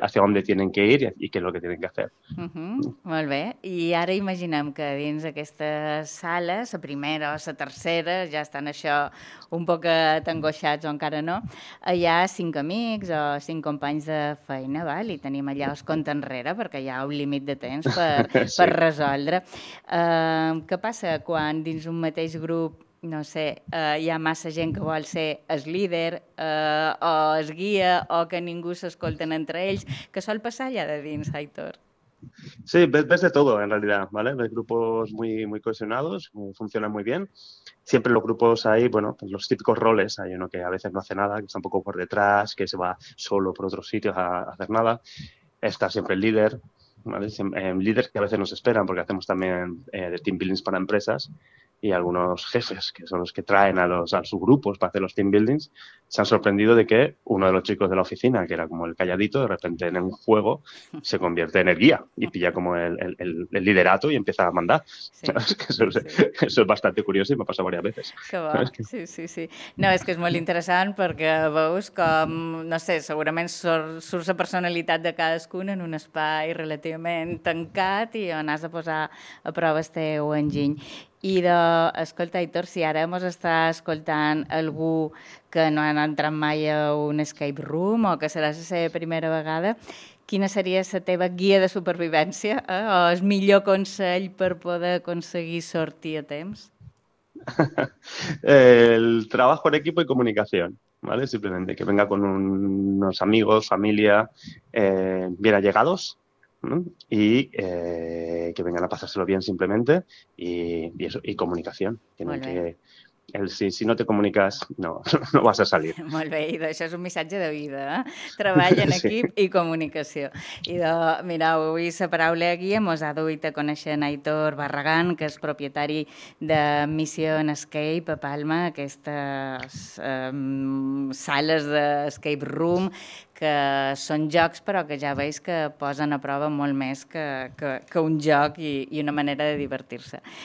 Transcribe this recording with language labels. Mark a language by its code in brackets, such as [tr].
[es] Hacia dónde tienen que ir y qué es lo que tienen que hacer. [ca] Molt bé. I ara imaginem que dins aquestes sales, la primera o la tercera, ja estan això un poc angoixats o encara no, hi ha 5 amics o 5 companys de feina, val? I tenim allà el compte enrere perquè hi ha un límit de temps per resoldre. Què passa quan dins un mateix grup, no sé, hi ha massa gent que vol ser el líder o el guia o que ningú s'escolten entre ells? Què sol passar allà de dins, Aitor? [es] Sí, ves de todo en realidad, ¿vale? Ves grupos muy, muy cohesionados, funcionan muy bien. Siempre los grupos hay, bueno, pues los típicos roles. Hay uno que a veces no hace nada, que está un poco por detrás, que se va solo por otros sitios a hacer nada. Está siempre el líder, ¿vale? Líder que a veces nos esperan, porque hacemos también de team buildings para empresas. Y algunos jefes, que son los que traen a sus grupos para hacer los team buildings, se han sorprendido de que uno de los chicos de la oficina, que era como el calladito, de repente en un juego se convierte en el guía y pilla como el liderato y empieza a mandar. Sí, ¿Sabes? sí, sí. Eso es bastante curioso y me ha pasado varias veces. Que ¿Sabes? va, sí. [ca] No, és que és molt interessant perquè veus com, no sé, segurament surt la personalitat de cadascun en un espai relativament tancat i on has de posar a prova el teu enginy. I de, escolta, Aitor, si ara mos està escoltant algú que no ha entrat mai a un escape room o que serà la seva primera vegada, quina seria la teva guia de supervivència, eh? O el millor consell per poder aconseguir sortir a temps? [es] El trabajo en equipo y comunicación, ¿vale? Simplemente que venga con unos amigos, familia, bien allegados, ¿no? Y que vengan a pasárselo bien simplemente y eso, y comunicación. Tienen [ca] Molt bé. [es] que el si no te comunicas, no vas a salir. [ca] Molt bé, idò, això és un missatge de vida, eh? Treball en [es] Sí. [ca] equip i comunicació. Idò, mireu, avui la paraula guia mos ha duit a conèixer en Aitor Barragán, que és propietari de Mission Escape a Palma, aquestes sales d'escape room, que són jocs, però que ja veus que posen a prova molt més que un joc i una manera de divertir-se.